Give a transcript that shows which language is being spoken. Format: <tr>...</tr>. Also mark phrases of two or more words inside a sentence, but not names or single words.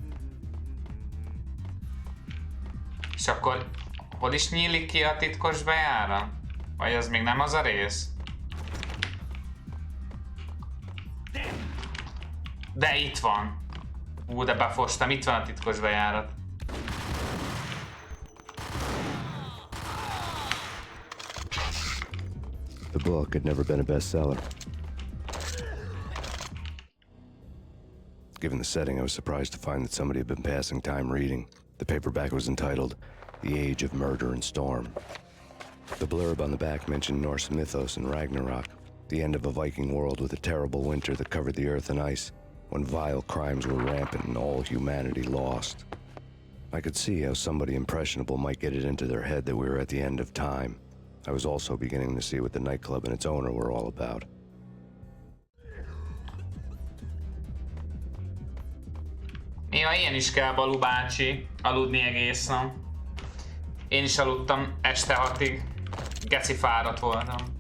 <hu>És akkor hol is nyílik ki a titkos bejárat? Vagy az még nem az a rész? De itt van. De befostam, itt van a titkos bejárat.</hu> <en>The book had never been a bestseller. Given the setting, I was surprised to find that somebody had been passing time reading. The paperback was entitled The Age of Murder and Storm. The blurb on the back mentioned Norse mythos and Ragnarok, the end of a Viking world with a terrible winter that covered the earth in ice, when vile crimes were rampant and all humanity lost. I could see how somebody impressionable might get it into their head that we were at the end of time. I was also beginning to see what the nightclub and its owner were all about.</en> <hu>Néha ilyen is kell, Balú bácsi, aludni egész nap. Én is aludtam este 6-ig. Geci fáradt voltam.</hu>